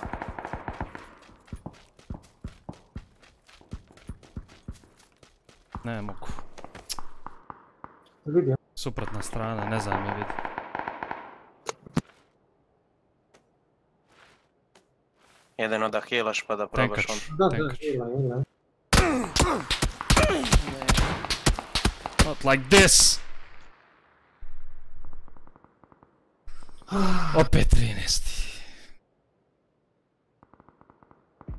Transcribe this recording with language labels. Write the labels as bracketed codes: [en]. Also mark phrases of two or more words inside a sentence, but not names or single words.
[bs] Ne mogu. Vidio. Suprotna strana, ne znam je vidi. Jedino da healaš pa da probaš on. Da, hila. [en] Not like this! [bs] Opet 13.